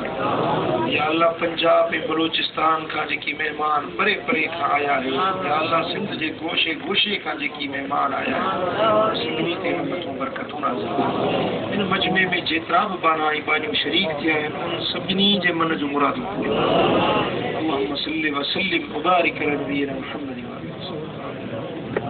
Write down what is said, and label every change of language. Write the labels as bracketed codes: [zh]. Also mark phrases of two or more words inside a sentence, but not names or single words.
[sd] या अल्लाह पंजाब ऐं बलूचिस्तान खां जेकी मेहमान परे परे खां आया आहिनि, या अल्लाह सिंध जे गोशे गोशे खां जेकी मेहमान आया आहिनि सभिनी ते रहमतूं बरकतूं नाज़िल कर। इन मजमे में जेतिरा बि बाना ऐं बानियूं शरीक थिया आहिनि उन्हनि सभिनी जे मन जूं मुरादूं पूरियूं। [ar] اللهم صل وسلم وبارك على نبينا محمد وآله وسلم.